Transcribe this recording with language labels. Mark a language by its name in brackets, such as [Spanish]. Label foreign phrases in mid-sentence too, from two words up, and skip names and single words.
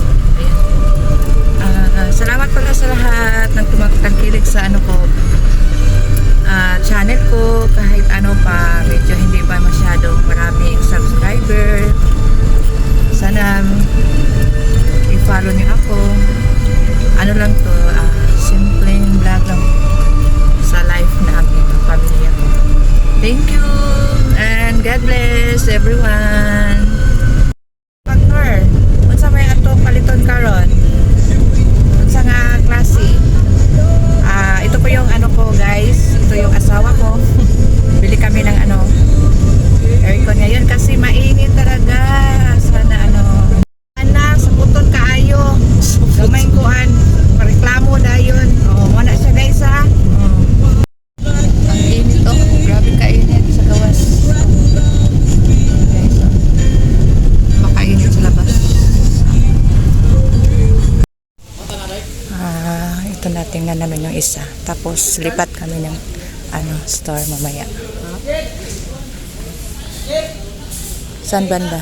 [Filipino] Salamat pala sa lahat ng tumatangkilik sa ano ko, channel ko, kahit ano pa, medyo hindi pa masyadong maraming subscriber. Sana i-follow niyo ako. Ano lang to, simpleng vlog lang sa life namin, ng pamilya ko. [English] Thank you and God bless everyone. [Cebuano] Factor, unsa may ato paliton karon? Sa nga klase. [Filipino] Ito po yung ano ko guys, ito yung asawa ko. Bili kami ng ano aircon ngayon kasi mainit talaga. [Cebuano] Sana ano sa puton kaayo gamay kuan pareklamo dayon. Wala siya guys ha. Ang init grabe kainit sa gawas guys. Makainit sa labas. [Filipino] Ito na, tingnan namin yung isa. Tapos lipat kami ng ano, store mamaya. Saan banda?